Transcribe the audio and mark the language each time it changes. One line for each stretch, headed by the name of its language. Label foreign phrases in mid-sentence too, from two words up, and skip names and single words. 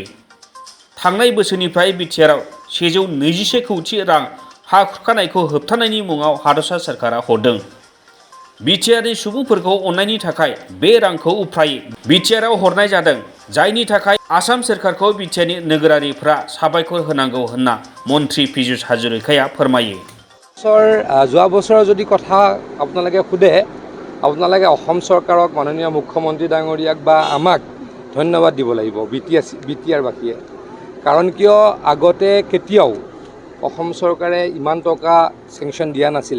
Bodo: थांनाय बोसोरनिफ्राय बिटिआरआव 121 कौटि रां हा खुरखानायखौ होबथानायनि मुङाव हादरसा सरकारा हरदों। बिटिआरनि सुबुंफोरखौ अननायनि थाखाय बे रांखौ उफ्रायै बिटिआरआव हरनाय जादों, जायनि थाखाय आसाम सरकारखौ बिटिआरनि नोगोरारिफ्रा साबायखर होनांगौ होनना मन्थ्रि पीयूष हाजरिकाया फोरमायो।
Assamese: যোৱা বছৰৰ যদি কথা আপোনালোকে সোধে, আপোনালোকে অসম চৰকাৰক, মাননীয় মুখ্যমন্ত্ৰী ডাঙৰীয়াক বা আমাক ধন্যবাদ দিব লাগিব বিটিআৰবাসীয়ে। কাৰণ কিয় আগতে কেতিয়াও অসম চৰকাৰে ইমান টকা চেংচন দিয়া নাছিলে।